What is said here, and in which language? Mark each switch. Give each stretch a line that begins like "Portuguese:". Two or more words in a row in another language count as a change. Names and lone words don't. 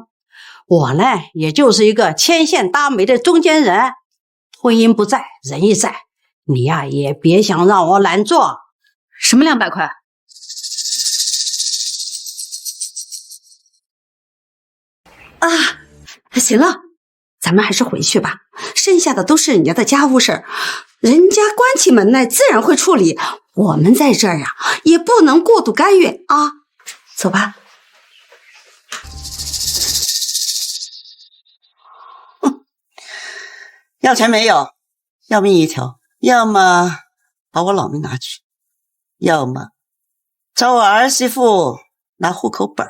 Chinese: 我呢，也就是一個牽線搭媒的中間人，婚姻不在，人亦在。你呀，也別想讓我難做。什麼200塊？啊，行了，咱們還是回去吧，剩下的都是人家的家務事兒，人家關起門來自然會處理，我們在這兒呀，也不能過度干預啊。走吧。要錢沒有？要命一條，要麼把我老命拿去，要麼找我兒媳婦拿戶口本。